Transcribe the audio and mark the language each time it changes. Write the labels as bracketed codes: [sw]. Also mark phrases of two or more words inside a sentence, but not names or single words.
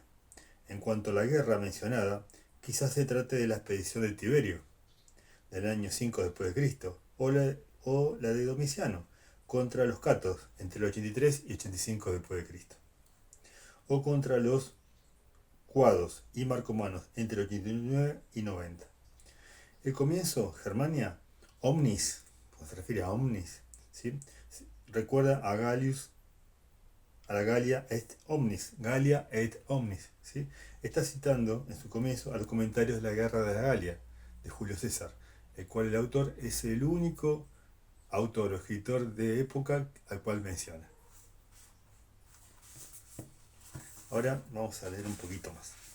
[es] En cuanto a la guerra mencionada, quizás se trate de la expedición de Tiberio, del año 5 después de Cristo, o la de Domiciano, contra los catos, entre el 83 y 85 después de Cristo, o contra los cuados y marcomanos, entre el 89 y 90. El comienzo, [la] Germania, omnis, [es] cuando se refiere a omnis, ¿sí? Recuerda a Gallius, a la [la] Galia et omnis, Galia et omnis, [es] ¿sí? Está citando en su comienzo a los comentarios de la guerra de la Galia, de Julio César, el cual el autor es el único autor o escritor de época al cual menciona. Ahora vamos a leer un poquito más.